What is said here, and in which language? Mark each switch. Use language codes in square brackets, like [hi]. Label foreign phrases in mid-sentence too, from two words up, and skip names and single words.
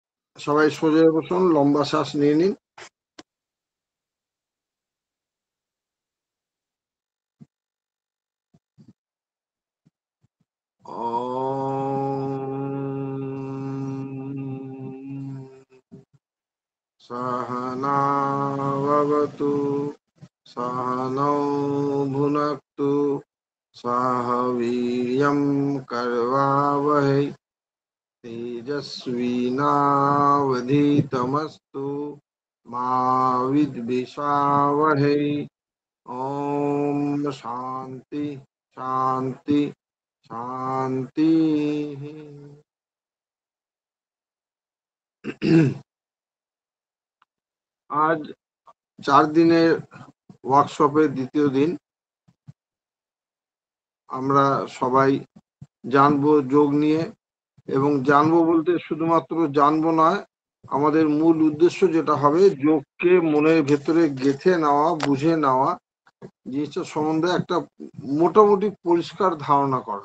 [bn] সবাই সোজা হয়ে বসুন, লম্বা শ্বাস নিয়ে নিন। [sa] सहना भवतु सहनौ भुनक्तु सह वीर्यं करवावहै तेजस्विनावधीतमस्तु मा विद्विषावहै। ओम शांति शांति शांति। [bn] आज 4 দিনের ওয়ার্কশপের দ্বিতীয় দিন। আমরা সবাই জানবো যোগ নিয়ে, এবং জানবো বলতে শুধুমাত্র জানবো নয়, আমাদের মূল উদ্দেশ্য যেটা হবে যোগকে মনের ভেতরে গেঁথে নেওয়া, বুঝে নেওয়া, জিনিসটা সম্বন্ধে একটা মোটামুটি পরিষ্কার ধারণা করা।